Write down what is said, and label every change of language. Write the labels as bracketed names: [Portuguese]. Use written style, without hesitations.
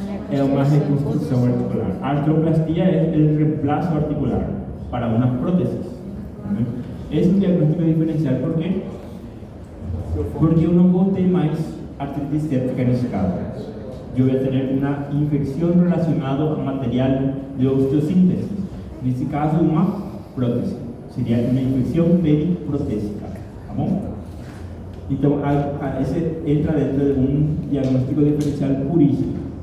[Spanish] Es una reconstrucción articular. Artroplastía es el reemplazo articular. para una prótesis. Es un diagnóstico diferencial, ¿por qué? Porque yo [Portuguese] no vou ter mais artritis séptica nesse caso. [Spanish] Yo voy a tener una infección relacionada a material de osteosíntesis. En este caso, una prótesis. Sería una infección periprotésica. ¿Vamos? Entonces, ese entra dentro de un diagnóstico diferencial purísimo.